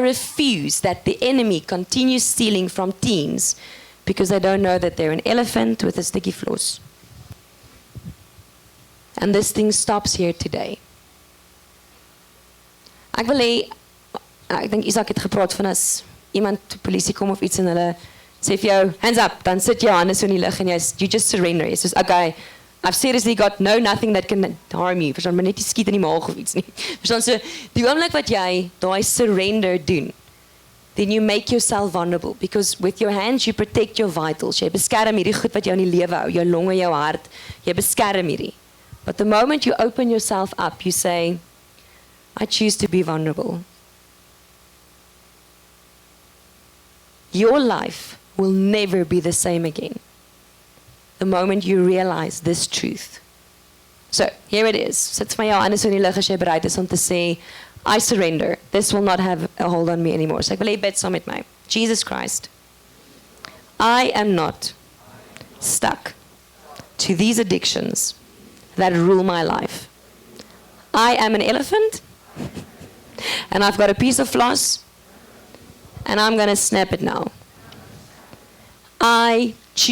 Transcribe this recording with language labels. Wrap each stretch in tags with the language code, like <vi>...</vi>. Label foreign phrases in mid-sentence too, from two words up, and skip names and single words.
<en>refuse that the enemy continues stealing from teens because they don't know that they're an elephant with a sticky floss. And this thing stops here today.</en> <af>Ek wil hê, ek dink Isak het gepraat van as iemand polisie kom of iets en hulle sê vir jou,</af> <en>hands up,</en> <af>dan sit jou hande so in die lug en</af> <en>you just surrender.</en> <af>Jy sê,</af> <en>okay, I've seriously got nothing that can harm you.</en> <af>Verstaan, maar net nie skiet in die maag of iets nie. Verstaan, so, die oomblik wat jy daai surrender doen,</af> <en>then you make yourself vulnerable, because with your hands you protect your vitals. Jy beskerm hierdie goed wat jou in die lewe hou, jou longe, jou hart, jy beskerm hierdie. But the moment you open yourself up, you say, I choose to be vulnerable. Your life will never be the same again the moment you realize this truth. So, here it is.</en> <af>Sit my jou anders in die lug as jy bereid is om te sê,</af> <en>I surrender. This will not have a hold on me anymore.</en> <af>So ek wil hê bid saam met my.</af> <en>Jesus Christ, I am not stuck to these addictions that rule my life. I am an elephant, and I've got a piece of floss, and I'm going to snap it now.</en>